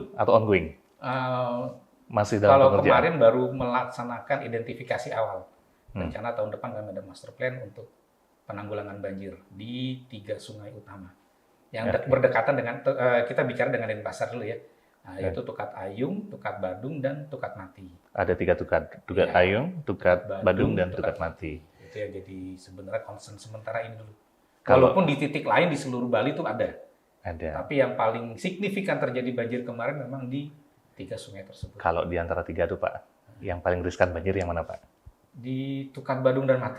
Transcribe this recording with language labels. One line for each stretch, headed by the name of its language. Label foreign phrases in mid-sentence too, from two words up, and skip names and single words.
Indonesian: Atau ongoing? Masih dalam kalau pengerjaan? Kemarin baru melaksanakan identifikasi awal. Rencana tahun depan kami ada
English: master plan
Indonesian: untuk penanggulangan banjir di 3 sungai utama. Yang berdekatan dengan, kita bicara dengan Denpasar dulu ya. Nah, yaitu Tukat Ayung, Tukat Badung, dan Tukat Mati. Ada 3 tukat. Tukat Ayung, Tukat Badung, dan Tukat Mati. Itu ya jadi sebenarnya concern sementara ini dulu. Walaupun di titik lain di seluruh Bali itu ada. Tapi yang paling signifikan terjadi banjir kemarin memang di 3 sungai tersebut. Kalau di antara 3 itu Pak, yang paling riskan banjir yang mana Pak? Di Tukat Badung dan Mati.